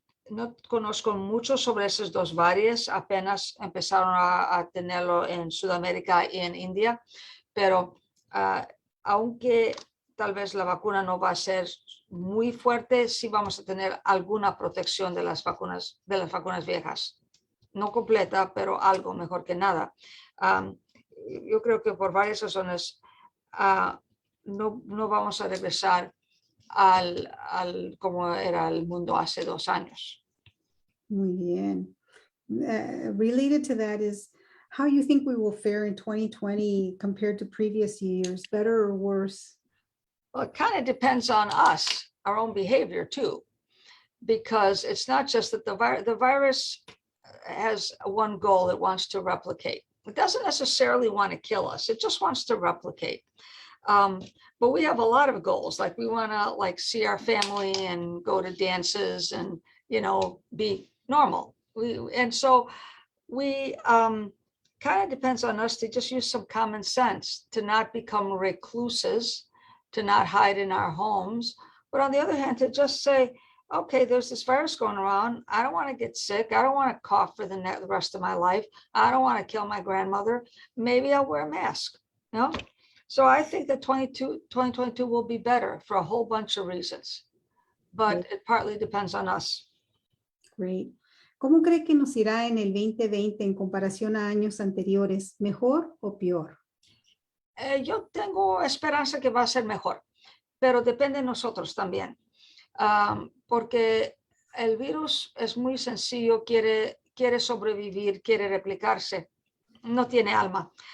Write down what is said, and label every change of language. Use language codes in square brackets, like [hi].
[es] No conozco mucho sobre esas dos variantes, apenas empezaron a tenerlo en Sudamérica y en India, pero aunque tal vez la vacuna no va a ser muy fuerte, sí vamos a tener alguna protección de las vacunas viejas. No completa, pero algo mejor que nada. Yo creo que por varias razones no vamos a regresar al como era el mundo hace 2 años. Muy bien. [en] Related to that is how you think we will fare in 2020 compared to previous years, better or worse? Well, it kind of depends on us, our own behavior too, because it's not just that the virus has one goal: it wants to replicate. It doesn't necessarily want to kill us. It just wants to replicate. But we have a lot of goals, like we want to see our family and go to dances and, be normal. So we kind of depends on us to just use some common sense, to not become recluses, to not hide in our homes. But on the other hand, to just say, okay, there's this virus going around. I don't want to get sick. I don't want to cough for the rest of my life. I don't want to kill my grandmother. Maybe I'll wear a mask. So I think that 2022 will be better for a whole bunch of reasons, but it partly depends on us. Great. [es] ¿Cómo cree que nos irá en el 2020 en comparación a años anteriores? ¿Mejor o peor? Yo tengo esperanza que va a ser mejor, pero depende de nosotros también, porque el virus es muy sencillo, quiere sobrevivir, quiere replicarse, no tiene alma.